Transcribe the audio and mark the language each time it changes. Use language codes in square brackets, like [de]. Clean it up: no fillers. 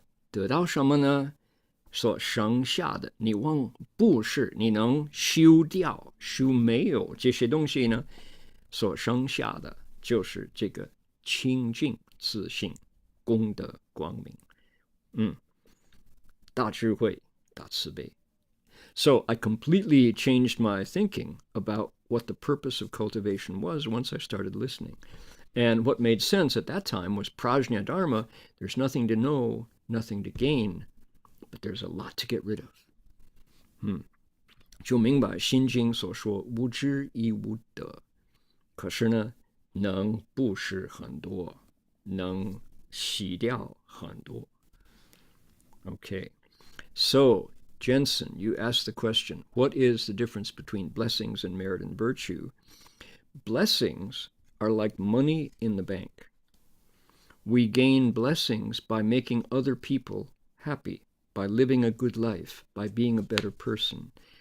[zh] 得到什么呢？所剩下的，你不是你能修掉、修没有这些东西呢？所剩下的就是这个清净自信、功德光明，大智慧、大慈悲。 [en] So I completely changed my thinking about what the purpose of cultivation was once I started listening. And what made sense at that time was prajna dharma. There's nothing to know, nothing to gain, but there's a lot to get rid of. [zh] 就明白心经所说无知亦无得，可是呢，能布施很多，能洗掉很多。 [en] Okay, so Jensen, you asked the question, what is the difference between blessings and merit and virtue? Blessings are like money in the bank. We gain blessings by making other people happy, by living a good life, by being a better person.